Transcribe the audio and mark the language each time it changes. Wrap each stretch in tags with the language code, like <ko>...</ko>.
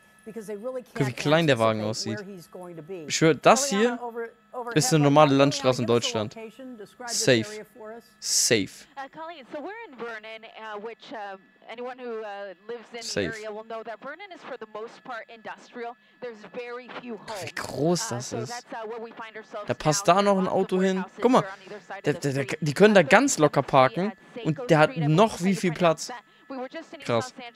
<de>wie klein der Wagen aussieht. Ich schwöre, das hier ist eine normale Landstraße in Deutschland.</de> <en>Safe. Safe. Colleen, so we're in Vernon, which anyone who lives in the area will know that Vernon is for the most part industrial. There's very few homes.</en> <de>Wie groß das ist.</de> <en>Where we find ourselves</en> <de>Da passt da noch ein Auto hin. Guck mal, die können da ganz locker parken und der hat noch wie viel Platz. Krass.</de>